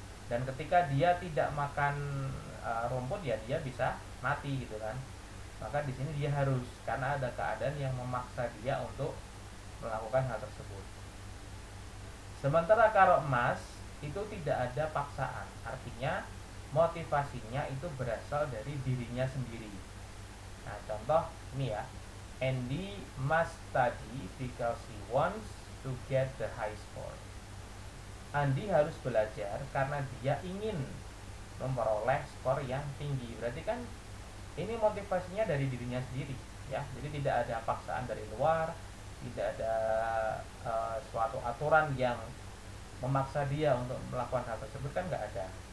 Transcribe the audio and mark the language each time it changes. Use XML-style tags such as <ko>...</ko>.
<id>Dan ketika dia tidak makan rumput ya dia bisa mati gitu kan. Maka di sini dia harus, karena ada keadaan yang memaksa dia untuk melakukan hal tersebut. Sementara kalau emas itu tidak ada paksaan, artinya motivasinya itu berasal dari dirinya sendiri. Nah, contoh ini ya,</id> <en>Andy must study because he wants to get the high score.</en> <id>Andy harus belajar karena dia ingin memperoleh skor yang tinggi. Berarti kan ini motivasinya dari dirinya sendiri, ya. Jadi tidak ada paksaan dari luar, tidak ada suatu aturan yang memaksa dia untuk melakukan hal tersebut, kan nggak ada.</id>